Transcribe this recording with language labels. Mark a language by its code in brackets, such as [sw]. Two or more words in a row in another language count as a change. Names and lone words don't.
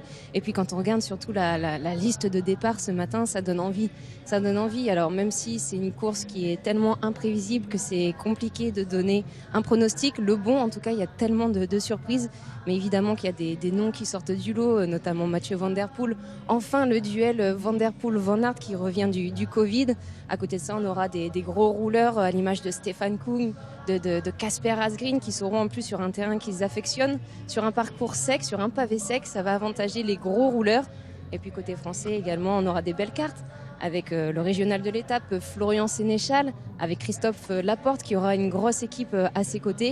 [fr] Et puis quand on regarde surtout la liste de départ ce matin, ça donne envie. Ça donne envie. Alors même si c'est une course qui est tellement imprévisible que c'est compliqué de donner un pronostic, le bon, en tout cas, il y a tellement de surprises. Mais évidemment qu'il y a des noms qui sortent du lot, notamment Mathieu Van Der Poel. Enfin, le duel Van Der Poel-Van Aert qui revient du Covid. À côté de ça, on aura des gros rouleurs à l'image de Stefan Kung, de Casper Asgreen, qui seront en plus sur un terrain qu'ils affectionnent, sur un parcours sec, sur un pavé sec. Ça va avantager les gros rouleurs. Et puis côté français également, on aura des belles cartes avec le régional de l'étape, Florian Sénéchal, avec Christophe Laporte qui aura une grosse équipe à ses côtés.